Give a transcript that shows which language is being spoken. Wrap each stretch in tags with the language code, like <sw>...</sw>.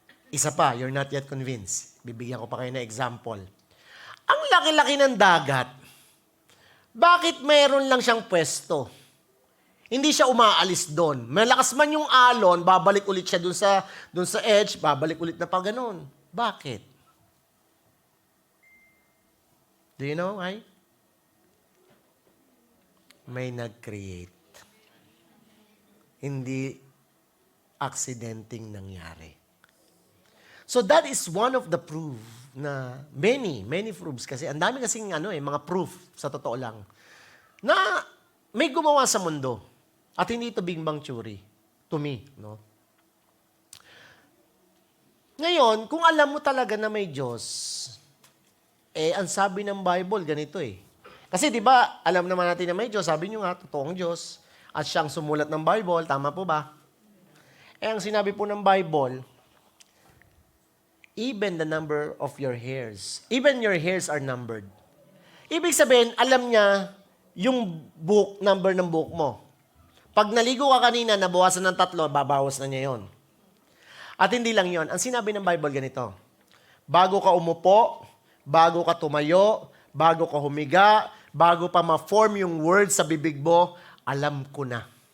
<tl>Isa pa,</tl> <en>you're not yet convinced.</en> <tl>Bibigyan ko pa kayo ng example. Ang laki-laki ng dagat, bakit meron lang siyang pwesto? Hindi siya umaalis doon. Malakas man yung alon, babalik ulit siya doon sa edge, babalik ulit na pa ganun. Bakit?</tl> <en>Do you know why?</en> <tl>May nag-create. Hindi aksidenteng nangyari.</tl> <en>So that is one of the proof</en> <tl>na</tl> <en>many proofs</en> <tl>kasi ang dami kasing mga proof sa totoo lang na may gumawa sa mundo. At hindi ito bigbang tsuri.</tl> <en>To me,</en> <tl>no? Ngayon, kung alam mo talaga na may Diyos, ang sabi ng Bible, ganito eh. Kasi di ba, alam naman natin na may Diyos, sabi nyo nga, totoong Diyos, at siyang sumulat ng Bible, tama po ba? Ang sinabi po ng</tl> <en>Bible, even the number of your hairs, even your hairs are numbered.</en> <tl>Ibig sabihin, alam niya yung number ng buhok mo. Pag naligo ka kanina, nabawasan ng 3, babawas na niya yon. At hindi lang yon. Ang sinabi ng Bible ganito, bago ka umupo, bago ka tumayo, bago ka humiga, bago pa ma-form yung words sa bibig mo, alam ko na.</tl>